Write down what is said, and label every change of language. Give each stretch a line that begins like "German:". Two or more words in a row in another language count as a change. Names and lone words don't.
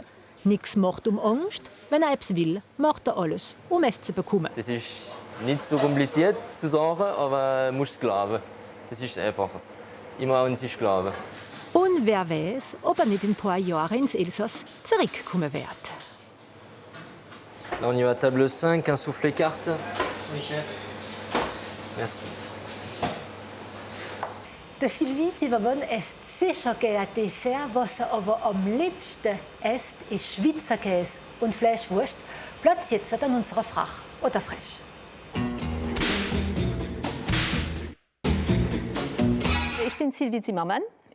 German: Nichts macht Angst. Wenn er etwas will, macht er alles, um es zu bekommen. Das ist nicht so kompliziert zu sagen, aber du musst glauben. Das ist einfach. Immer an sich glauben. Und wer weiß, ob er nicht in ein paar Jahren ins Elsass zurückkommen wird.
French: Là, on y va, table 5, un soufflé carte. Oui, chef. Merci.
German: Der Sylvie Zimmermann isst sicher gerne Dessert, was er aber am liebsten isst, ist Schweizer Käse und Fleischwurst. Platz jetzt an unserer Frach oder Fresh. Ich bin Sylvie Zimmermann.